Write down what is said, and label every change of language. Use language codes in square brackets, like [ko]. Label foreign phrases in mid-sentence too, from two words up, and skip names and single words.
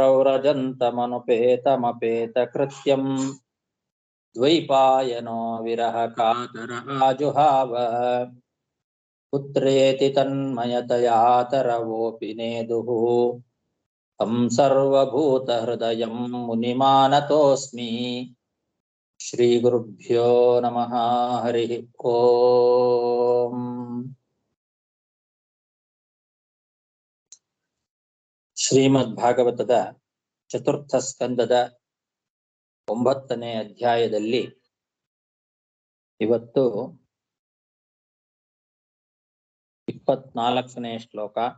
[sa] प्रव्रजन्तमनुपेतमपेतकृत्यं द्वैपायनो विरहकातरः आजुहाव पुत्रेति तन्मयतया तरवोऽपि नेदुः तं सर्वभूतहृदयं मुनिमानतोऽस्मि श्रीगुरुभ्यो नमः हरिः ओम् [kn] ಶ್ರೀಮದ್ಭಾಗವತದ ಚತುರ್ಥ ಸ್ಕಂದದ 9ನೇ ಅಧ್ಯಾಯದಲ್ಲಿ ಇವತ್ತು 24ನೇ ಶ್ಲೋಕ.